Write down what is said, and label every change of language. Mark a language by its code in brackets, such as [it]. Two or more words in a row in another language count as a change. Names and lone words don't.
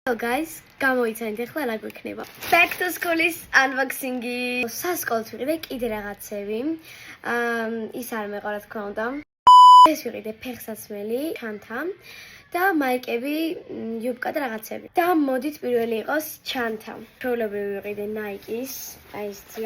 [en] Hello guys, [ka] გამოიცანით ახლა რა გვექნება. [en] Back to school-ის unboxing-ი. [ka] სასკოლოდ ვიყიდე კიდე რაღაცები. ის არ მეყვა რა თქმა უნდა. ეს ვიყიდე ფეხსაცმელი, ჩანთა და მაიკები, იუბკა და რაღაცები. და მოდით პირველი იყოს ჩანთა. ჩვეულებრივი ვიყიდე Nike-ის, აი ესია.